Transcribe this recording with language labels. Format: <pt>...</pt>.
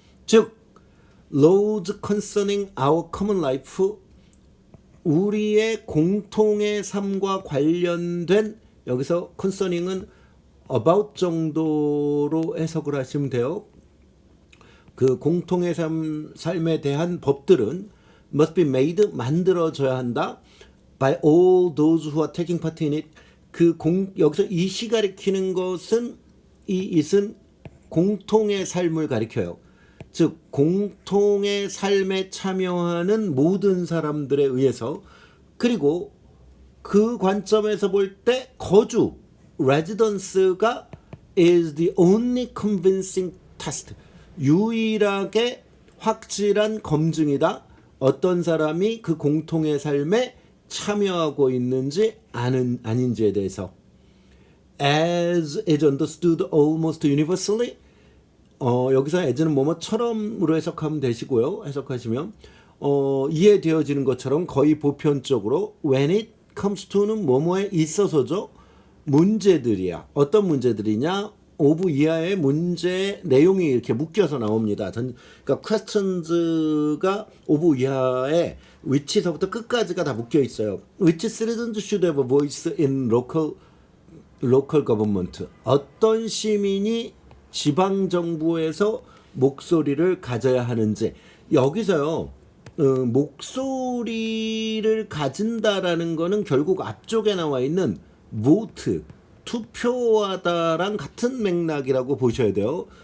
<ko>즉</ko> <en>laws concerning our common life,</en> <ko>우리의 공통의 삶과 관련된, 여기서 concerning은 about 정도로 해석을 하시면 돼요. 그 공통의 삶에 대한 법들은</ko> <en>must be made,</en> <ko>만들어져야 한다.</ko> <en>by all those who are taking part in it.</en> <ko>여기서 이시 가리키는 것은 it은 공통의 삶을 가리켜요. 즉 공통의 삶에 참여하는 모든 사람들에 의해서, 그리고 그 관점에서 볼 때 거주, residence가</ko> <en>is the only convincing test,</en> <ko>유일하게 확실한 검증이다. 어떤 사람이 그 공통의 삶에 참여하고 있는지 아닌지에 대해서.</ko> <en>As is understood almost universally.</en> <ko>여기서 as는 뭐뭐처럼으로 해석하면 되시고요. 해석하시면 이해되어지는 것처럼 거의 보편적으로</ko> <en>when it comes to</en> <ko>는 뭐뭐에 있어서죠. 문제들이야. 어떤 문제들이냐? of 이하의 문제 내용이 이렇게 묶여서 나옵니다. 그러니까 questions가 of 이하의 위치서부터 끝까지가 다 묶여 있어요.</ko> <en>Which citizens should have a voice in local government.</en> <ko>어떤 시민이 지방 정부에서 목소리를 가져야 하는지. 여기서요. 목소리를 가진다라는 거는 결국 앞쪽에 나와 있는 vote, 투표하다랑 같은 맥락이라고 보셔야 돼요.</ko>